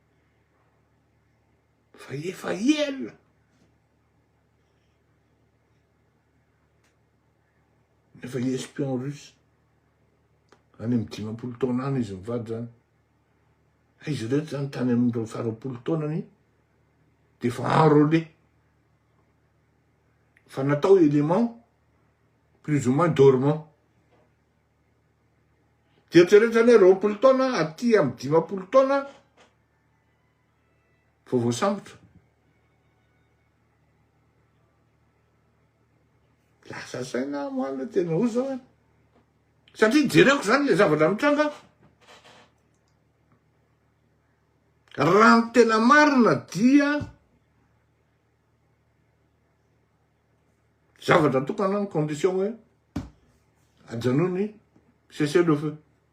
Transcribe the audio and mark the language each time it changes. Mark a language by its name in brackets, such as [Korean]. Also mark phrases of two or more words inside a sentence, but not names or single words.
[Malagasy] Fa efa ela. Efa [French] espion russe. [Malagasy] Any amin'ny 50 taona any izy mivady zany. Izy reto zany tany amin'ny 20 taonany dia efa enrôlé. Fa natao [French] élément plus ou moins dormant. [Malagasy] Dia eritrereto zany hoe 20 taona aty amin'ny 50 taona vao voasambotra. Lasa saina moana tena ho zao. Satria jereko zany le zavatra mitranga. Raha ny tena marina dia zavatra tokana ny condition hoe ajanony [French] cessez le feu.